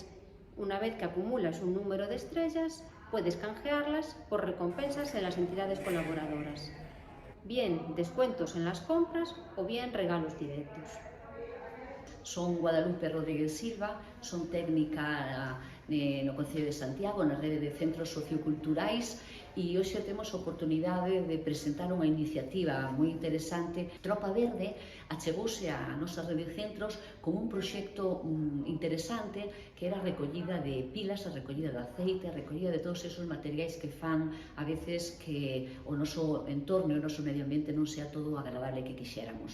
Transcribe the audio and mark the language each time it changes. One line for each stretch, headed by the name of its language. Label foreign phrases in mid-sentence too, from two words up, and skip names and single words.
Spanish: Una vez que acumulas un número de estrellas, puedes canjearlas por recompensas en las entidades colaboradoras, bien descuentos en las compras o bien regalos directos.
Galician: Son Guadalupe Rodríguez Silva, son técnica no Concello de Santiago, na rede de centros socioculturais, e hoxe temos a oportunidade de presentar unha iniciativa moi interesante. Tropa Verde achegouse á nosa rede de centros como un proxecto interesante que era a recollida de pilas, a recollida de aceite, a recollida de todos esos materiais que fan a veces que o noso entorno e o noso medio ambiente non sea todo agradable que quixéramos.